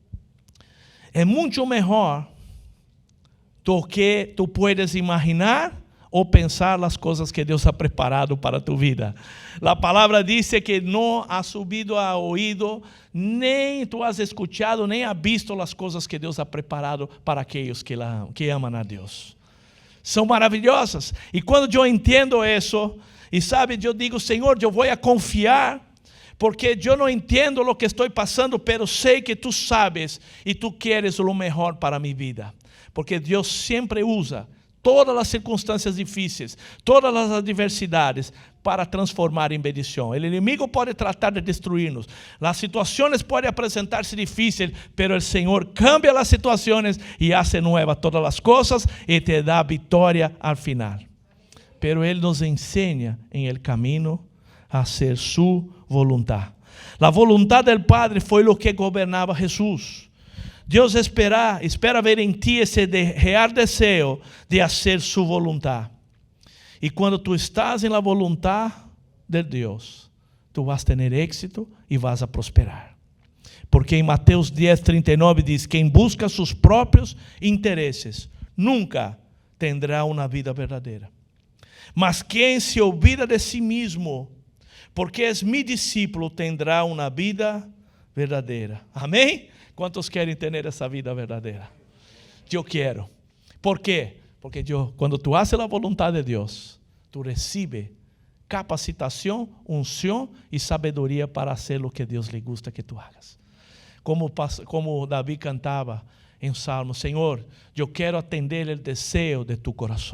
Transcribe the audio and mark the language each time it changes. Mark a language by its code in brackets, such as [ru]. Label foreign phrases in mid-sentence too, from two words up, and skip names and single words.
[es] Es mucho mejor do que tú puedes imaginar o pensar las cosas que Dios ha preparado para tu vida. La palabra dice que no ha subido a oído, nem tú has escuchado, nem has visto las cosas que Dios ha preparado para aquellos que aman a Dios. [pt] São maravilhosas. E quando eu entendo isso, e sabe, eu digo, Senhor, eu vou a confiar, porque eu não entendo o que estou passando, pero sei que tu sabes e tu queres o melhor para minha vida. Porque Deus sempre usa todas as circunstâncias difíceis, todas as adversidades, para transformar em bendição. O inimigo pode tratar de destruir-nos, as situações podem apresentar-se difíceis, pero o Senhor cambia as situações e [es] hace nueva [pt] todas as coisas e te dá vitória [es] al final. [pt] Pero Ele nos ensina em [es] el camino a hacer su voluntad. La voluntad del Padre [pt] foi o que governava Jesus. Deus espera ver em ti esse real desejo de [es] hacer su voluntad. [pt] E quando tu estás em [es] la voluntad [pt] de Deus, tu vas ter éxito e vas a prosperar. Porque em Mateus 10:39 diz: quem busca seus próprios interesses nunca tendrá uma vida verdadeira. Mas quem [es] se olvida de si mismo, [pt] porque é mi discípulo, tendrá uma vida verdadeira. Amém? Quantos querem ter essa vida verdadeira? Eu quero. [es] ¿Por qué? Porque quando tu haces la voluntad de Dios, tú recibes capacitación, unción y sabiduría para hacer lo que Dios le gusta que tú hagas. Como David cantaba en Salmo, Señor, yo quiero atender el deseo de tu corazón.